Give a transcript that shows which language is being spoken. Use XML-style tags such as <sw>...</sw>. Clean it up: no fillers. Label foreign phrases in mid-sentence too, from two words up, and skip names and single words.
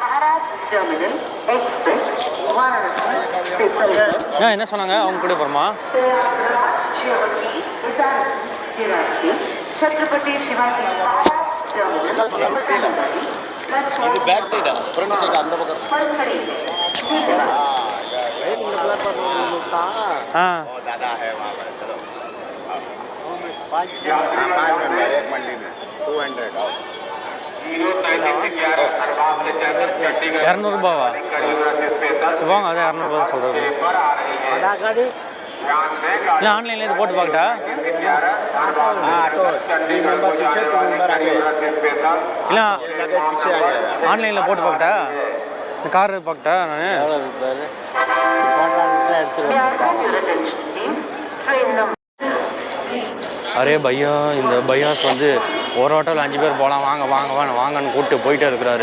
<ta>என்ன சொன்னாங்க அவங்க கூட போகிறோமா? இது பேக் சைடா ஃப்ரண்ட் சைடு அந்த பக்கம்</ta> <hi>दादा है वहाँ पर चलो 5 मेंबर एक मंडी में 200</hi> <ta>இரநூறுபாவா? வாங்க அதான் இரநூறுபா சொல்கிறது. இல்லை ஆன்லைனில் இது போட்டு பார்க்கட்டா?</ta> <hi>ऑटो 3 मेंबर पीछे 2 मेंबर आगे</hi> <ta>இல்லை</ta> <hi>पीछे आ गया</hi> <ta>ஆன்லைனில் போட்டு பார்க்கட்டா? இந்த கார் பார்க்கட்டா? நான்</ta> <hi>अरे भैया,</hi> <ta>இந்த பையாஸ் வந்து ஒரு ஆட்டோவில் 5 பேர் போகலாம், வாங்க வாங்க வாங்க வாங்கன்னு கூப்பிட்டு போயிட்டே இருக்கிறாரு.</ta>